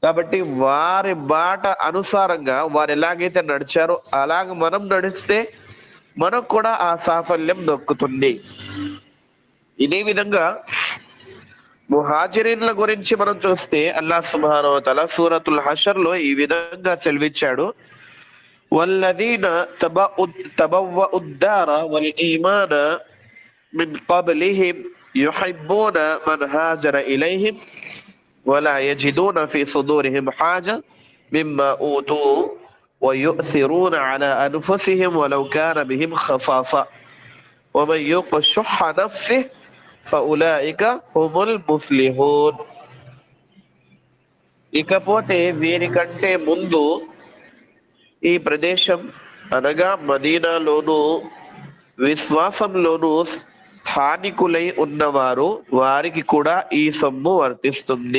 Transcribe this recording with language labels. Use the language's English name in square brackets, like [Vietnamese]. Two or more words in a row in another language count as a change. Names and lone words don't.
[Telugu] కాబట్టి వారి బాట అనుసారంగా వారు ఎలాగైతే నడిచారో అలాగ మనం నడిస్తే మనకు కూడా ఆ సాఫల్యం దొక్కుతుంది. ఇదే విధంగా ముహాజిరీన్ల గురించి మనం చూస్తే [Arabic] الله سبحانه وتعالى [Telugu] సూరతుల్ హషర్ లో ఈ విధంగా సెలవిచ్చాడు, [Arabic] والذين تبوءوا الدار والإيمان من قبلهم يحبون من هاجر إليهم ولا يجدون في صدورهم حاجة مما أوتوا ويؤثرون على أنفسهم ولو كان بهم خصاصة ومن يوق شح نفسه فأولئك هم المفلحون. [Telugu] ఇకపోతే వీరికంటే ముందు ఈ ప్రదేశం అనగా మదీనాలోను విశ్వాసంలోను స్థానికులై ఉన్నవారు వారికి కూడా ఈ సొమ్ము వర్తిస్తుంది.